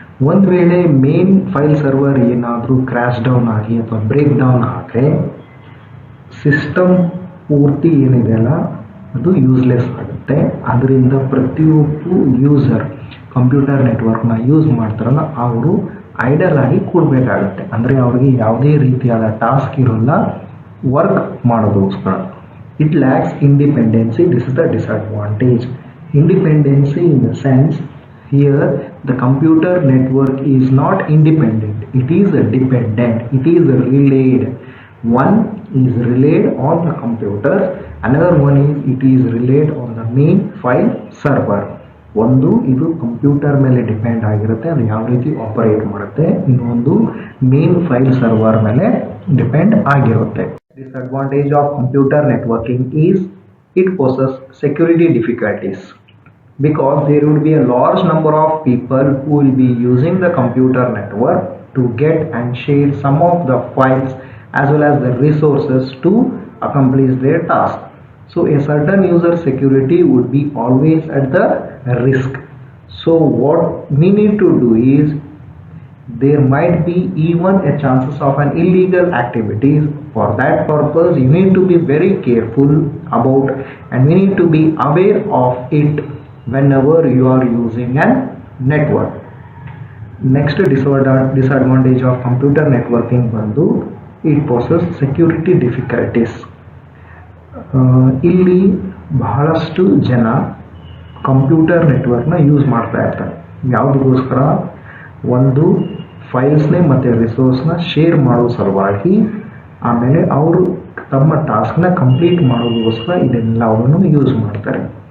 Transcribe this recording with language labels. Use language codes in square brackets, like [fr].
[kn] ಒಂದು ವೇಳೆ main file server ಏನಾದರೂ ಕ್ರ್ಯಾಶ್ ಡೌನ್ ಆಗಿ ಅಥವಾ ಬ್ರೇಕ್ ಡೌನ್ ಆದರೆ ಸಿಸ್ಟಮ್ ಪೂರ್ತಿ ಏನಿದೆಯಲ್ಲ ಅದು ಯೂಸ್ಲೆಸ್ ಆಗುತ್ತೆ. ಅದರಿಂದ ಪ್ರತಿಯೊಬ್ಬ ಯೂಸರ್ ಕಂಪ್ಯೂಟರ್ ನೆಟ್ವರ್ಕ್ನ ಯೂಸ್ ಮಾಡ್ತಾರಲ್ಲ ಅವರು ಐಡಲ್ ಆಗಿ ಕೂಡಬೇಕಾಗುತ್ತೆ. ಅಂದರೆ ಅವ್ರಿಗೆ ಯಾವುದೇ ರೀತಿಯಾದ ಟಾಸ್ಕ್ ಇರೋಲ್ಲ ವರ್ಕ್ ಮಾಡೋದಕ್ಕೋಸ್ಕರ. [en] It lacks independency. This is the disadvantage. Independency in the sense here the computer network is not independent. It is dependent. It is relayed. One is relayed on the computer. Another one is it is relayed on the main file server. ಒಂದು ಇದು computer ಮೇಲೆ depend ಆಗಿರುತ್ತೆ, ಅದು ಯಾವ ರೀತಿ operate ಮಾಡುತ್ತೆ. ಇನ್ನೊಂದು main file server ಮೇಲೆ ಡಿಪೆಂಡ್ ಆಗಿರುತ್ತೆ. Disadvantage of computer networking is it poses security difficulties because there would be a large number of people who will be using the computer network to get and share some of the files as well as the resources to accomplish their task. So a certain user security would be always at the risk. So what we need to do is there might be even a chances of an illegal activities. For that purpose you need to be very careful about and we need to be aware of it whenever you are using a network. Next disadvantage of computer networking [kn] ಬಂದು [en] it poses security difficulties. [kn] ಇಲ್ಲಿ ಬಹಳಷ್ಟು ಜನ computer ನೆಟ್ವರ್ಕ್ನ use ಮಾಡ್ತಾ ಇರ್ತಾರೆ. ಯಾವುದಕ್ಕೋಸ್ಕರ? ಒಂದು ಫೈಲ್ಸ್ನೇ ಮತ್ತು ರಿಸೋರ್ಸ್ನ share ಮಾಡೋ ಸಲುವಾಗಿ, ಆಮೇಲೆ ಅವರು ತಮ್ಮ ಟಾಸ್ಕ್ನ ಕಂಪ್ಲೀಟ್ ಮಾಡೋದಕ್ಕೋಸ್ಕರ ಇದೆಲ್ಲವನ್ನು ಯೂಸ್ ಮಾಡ್ತಾರೆ.